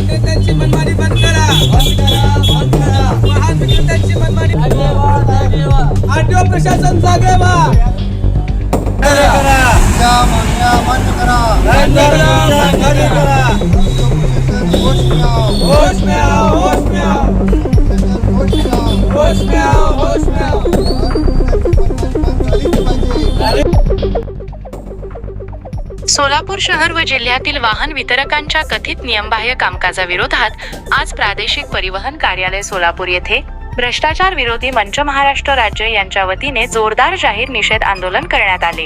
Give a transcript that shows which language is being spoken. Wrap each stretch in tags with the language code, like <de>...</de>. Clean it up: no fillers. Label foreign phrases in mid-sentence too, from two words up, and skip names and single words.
<mr>विक्रेत्यांची मनमानी बंद करा, वाहन विक्रेत्यांची मनमानी आरटीओ प्रशासन जागे व्हा,</mr> <hi>होश में आओ, होश में आओ, होश में आओ, होश में आओ।</hi> <mr>सोलापूर शहर व जिल्ह्यातील वाहन वितरकांच्या कथित नियमबाह्य कामकाजाविरोधात आज प्रादेशिक परिवहन कार्यालय सोलापूर येथे भ्रष्टाचार विरोधी मंच महाराष्ट्र राज्य यांच्या वतीने जोरदार जाहीर निषेध आंदोलन करण्यात आले।</mr>